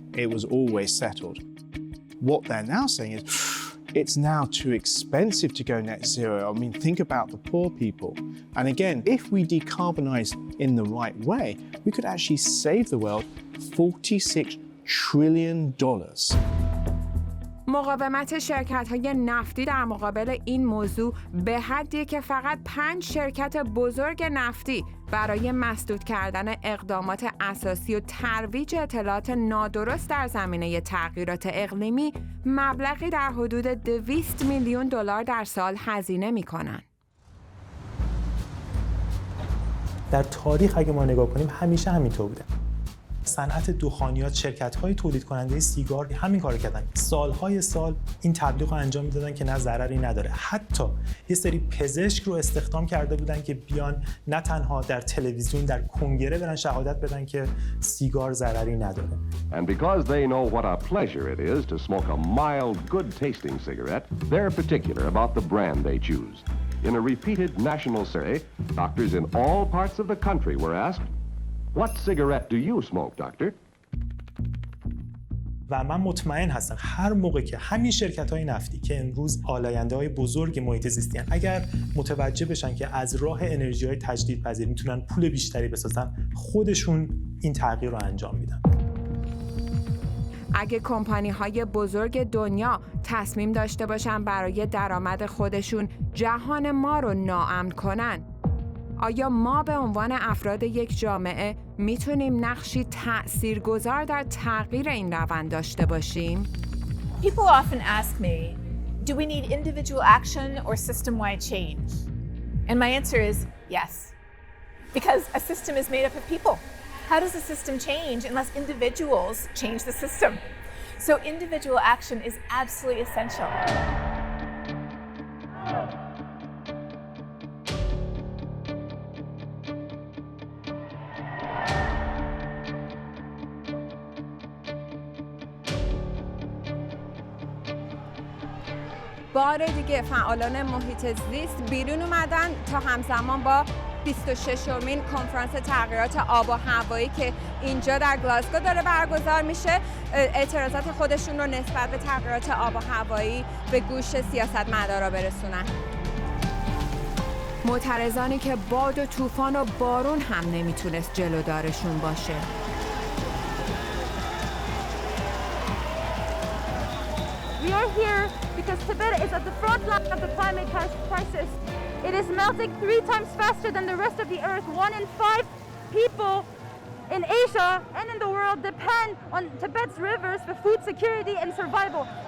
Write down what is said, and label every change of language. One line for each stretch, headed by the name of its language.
English: It was always settled. What they're now saying is, it's now too expensive to go net zero. I mean, think about the poor people. And again, if we decarbonize in the right way, we could actually save the world $46 trillion.
Persian: مقاومت شرکت‌های نفتی در مقابل این موضوع به حدیه که فقط 5 شرکت بزرگ نفتی برای مسدود کردن اقدامات اساسی و ترویج اطلاعات نادرست در زمینه تغییرات اقلیمی مبلغی در حدود 200 میلیون دلار در سال هزینه می‌کنند. در تاریخ اگه ما نگاه کنیم همیشه همینطور بوده. صنعت دخانیات، شرکت‌های تولید کننده سیگار همین کارو کردن. سال‌های سال این تبلیغ رو انجام میدادن که نه ضرری نداره. حتی یه سری پزشک رو استخدام کرده بودن که بیان نه تنها در تلویزیون، در کنگره برن شهادت بدن که سیگار ضرری نداره.
English: And because they know what a pleasure it is to smoke a mild, good-tasting cigarette, they're particular about the brand they choose. In a repeated national survey, doctors in all parts of the country were asked, "What cigarette do you smoke, doctor?"
Persian: و من مطمئن هستم هر موقع که همین شرکت‌های نفتی که امروز آلاینده‌های بزرگ محیط زیستی هستند اگر متوجه بشن که از راه انرژی‌های تجدیدپذیر میتونن پول بیشتری بسازن، خودشون این تغییر رو انجام میدن. اگه کمپانی‌های بزرگ دنیا تصمیم داشته باشن برای درآمد خودشون جهان ما رو ناامن کنن، آیا ما به عنوان افراد یک جامعه میتونیم نقشی تأثیرگذار در تغییر این روند داشته باشیم؟
English: People often ask me, do we need individual action or system-wide change? And my answer is yes. Because a system is made up of people. How does a system change unless individuals change the system? So individual action is absolutely essential.
Persian: بار دیگه فعالان محیط زیست بیرون اومدن تا همزمان با 26مین کنفرانس تغییرات آب و هوایی که اینجا در گلاسکو داره برگزار میشه اعتراضات خودشون رو نسبت به تغییرات آب و هوایی به گوش سیاستمداران برسونن. معترضانی که باد و طوفان و بارون هم نمیتونست جلودارشون باشه.
English: We are here because Tibet is at the front line of the climate crisis. It is melting 3 times faster than the rest of the earth. 1 in 5 people in Asia and in the world depend on Tibet's rivers for food security and survival.